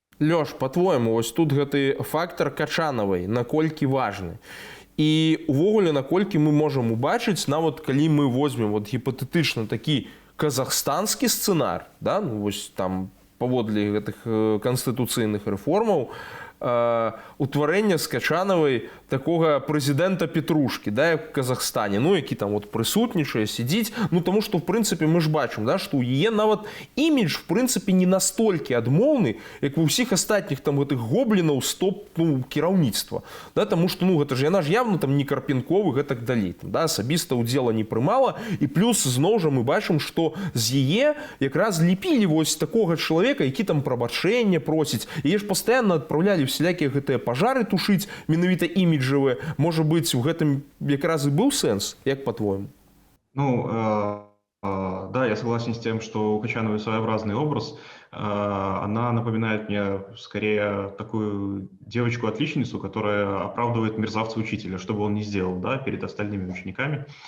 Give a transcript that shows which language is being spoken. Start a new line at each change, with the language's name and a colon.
Belarusian: Лёш, по-твоему, ось тут гэты фактор Качанавай наколькі важны? І увогуле, наколькі мы можам убачыць, нават калі мы возьмем вот гіпатэтычна такі казахстанскі сцэнар, да, ну, вось там паводле гэтых канстытуцыйных рэформаў, утварэння з Качанавай такога прэзідэнта Петрушкі, да, як в Казахстане, ну, які там вот прысутнічае, сидзіць, ну, таму што, в прынцыпе, мы ж бачым, да, што ў яе нават імідж, в прынцыпе, не настолькі адмоўны, як у ўсіх астатніх там гэтых гоблінаў стоп, ну, кіраўніцтва, да, таму што, ну, гэта ж яна ж явно там не Карпенковы, гэтак далей, там, да, асабіста ўдзела не прымала, і плюс, зноў жа, мы бачым, што з яе якраз ліпілі вось такога чалавека, які там прабачэнне просіць, яе ж пастаянна адпраўлялі всялякія гэтыя пажары тушыць, менавіта іміджавыя.
Russian: Может быть, в этом якраз и был сенс, як по-твоему? Ну, да, я согласен с тем, что у Качановой своеобразный образ. Она напоминает мне скорее такую девочку-отличницу, которая оправдывает мерзавца-учителя, что бы он ни сделал, да, перед остальными учениками.